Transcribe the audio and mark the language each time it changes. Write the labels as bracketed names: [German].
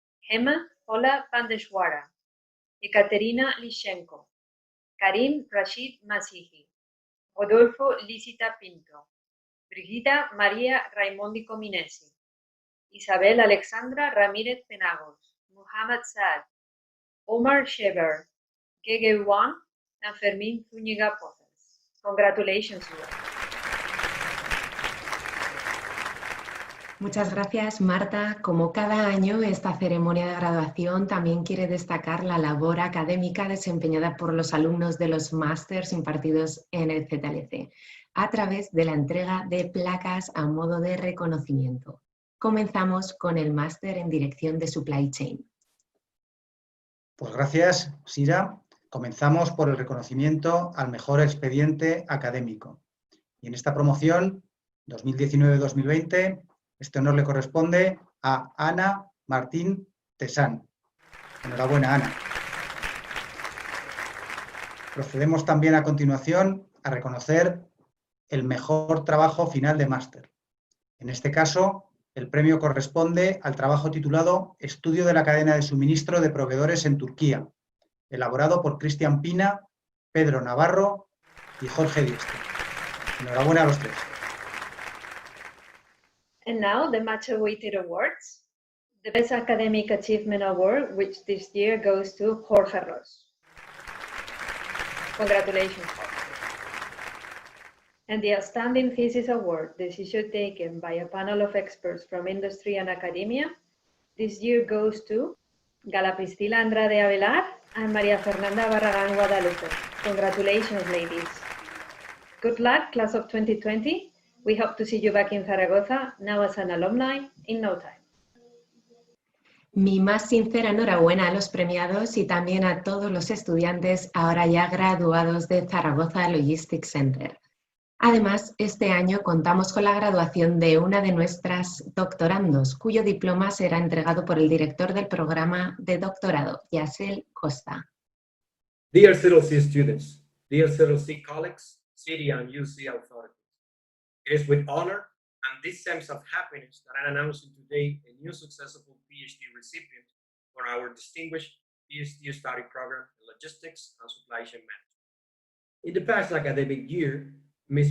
[English] Hema Ola Pandeshwara, Ekaterina Lishenko, Karim Rashid Masihi, Rodolfo Licita Pinto, Brigida María Raimondi Cominesi, Isabel Alexandra Ramírez Penagos, Muhammad Saad, Omar Sheber, Gege Wan, and Fermín Zúñiga Pozas. Congratulations, you all. [Spanish] Muchas gracias, Marta. Como cada año, esta ceremonia de graduación también quiere destacar la labor académica desempeñada por los alumnos de los másters impartidos en el ZLC, a través de la entrega de placas a modo de reconocimiento. Comenzamos con el máster en Dirección de Supply Chain. Pues gracias, Sira. Comenzamos por el reconocimiento al mejor expediente académico. Y en esta promoción 2019-2020, este honor le corresponde a Ana Martín Tesán. Enhorabuena, Ana. Procedemos también a continuación a reconocer el mejor trabajo final de máster. En este caso, el premio corresponde al trabajo titulado Estudio de la cadena de suministro de proveedores en Turquía, elaborado por Cristian Pina, Pedro Navarro y Jorge Díaz. Enhorabuena a los tres. [English] And now the much awaited awards. The Best Academic Achievement Award, which this year goes to Jorge Ros. Congratulations, Jorge. And the Outstanding Thesis Award, decision taken by a panel of experts from industry and academia, this year goes to Gala Priscila Andrade Avelar and María Fernanda Barragán Guadalupe. Congratulations, ladies. Good luck, class of 2020. We hope to see you back in Zaragoza, now as an alumni, in no time. [Spanish] Mi más sincera enhorabuena a los premiados y también a todos los estudiantes ahora ya graduados de Zaragoza Logistics Center. Además, este año contamos con la graduación de una de nuestras doctorandos, cuyo diploma será entregado por el director del programa de doctorado, YCosta. [English] Dear ZLC students, dear ZLC colleagues, city and UC authorities, it is with honor and this sense of happiness that I'm announcing today a new successful PhD recipient for our distinguished PhD study program in Logistics and Supply Chain Management. In the past academic year, Ms.